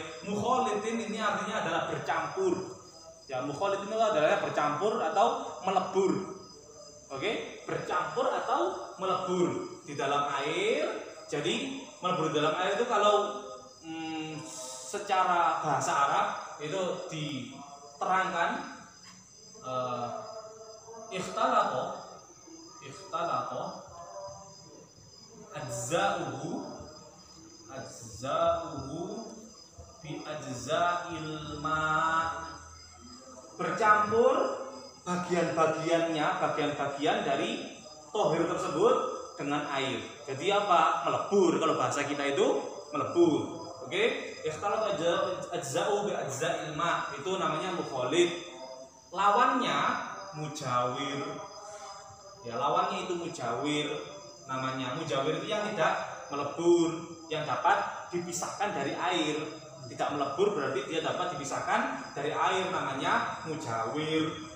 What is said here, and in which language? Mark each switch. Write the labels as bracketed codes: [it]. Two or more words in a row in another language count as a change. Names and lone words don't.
[id] Mukhalitin ini artinya adalah bercampur. Ya, mukhalitin itu adalah bercampur atau melebur. Oke, bercampur atau melebur di dalam air. Jadi melebur di dalam air itu kalau secara bahasa Arab itu diterangkan [ar] اختلط أجزاؤه بأجزاء الماء', [id] bercampur bagian-bagiannya, bagian-bagian dari tohir tersebut dengan air. Jadi apa? Melebur. Kalau bahasa kita itu melebur. Oke, [ar] اختلط أجزاء بأجزاء الماء', [id] itu namanya mukhalid. Lawannya mujawir. Ya, lawannya itu mujawir. Namanya mujawir itu yang tidak melebur, yang dapat dipisahkan dari air. Tidak melebur berarti dia dapat dipisahkan dari air, namanya mujawir.